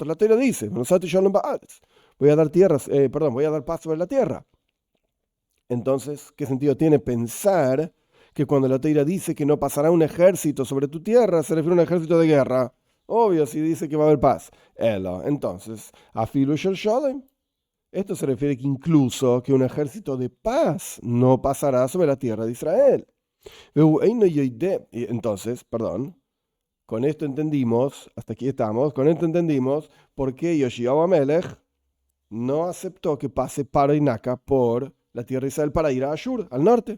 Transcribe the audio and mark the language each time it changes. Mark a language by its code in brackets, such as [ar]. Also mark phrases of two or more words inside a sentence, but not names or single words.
[es] La Torah dice, voy a dar voy a dar paz sobre la tierra. Entonces, ¿qué sentido tiene pensar que cuando la Torah dice que no pasará un ejército sobre tu tierra, se refiere a un ejército de guerra? Obvio, si dice que va a haber paz. Entonces, [he] afilu shel shalom. [es] Esto se refiere que incluso que un ejército de paz no pasará sobre la tierra de Israel. Entonces, con esto entendimos, hasta aquí estamos, con esto entendimos por qué Yoshiau Amelech no aceptó que pase Parinaka por la tierra de Israel para ir a Ashur, al norte.